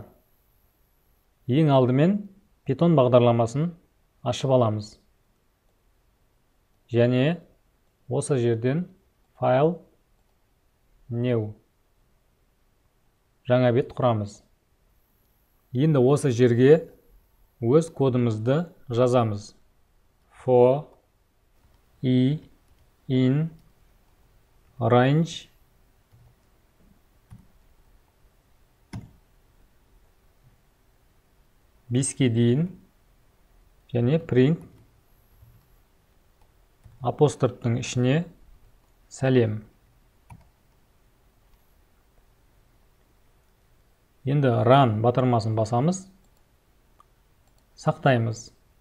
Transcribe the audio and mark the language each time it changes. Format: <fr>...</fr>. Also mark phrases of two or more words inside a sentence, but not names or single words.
<kk>Ең алдымен Python бағдарламасын ашып аламыз. Және осы жерден файл new жаңа бет құрамыз. Енді осы жерге өз кодымызды жазамыз.</kk> <en>For i in range</en> <kk>беске дейін және print апострофтың ішіне сәлем. Енді run батырмасын басамыз, сақтаймыз.</kk>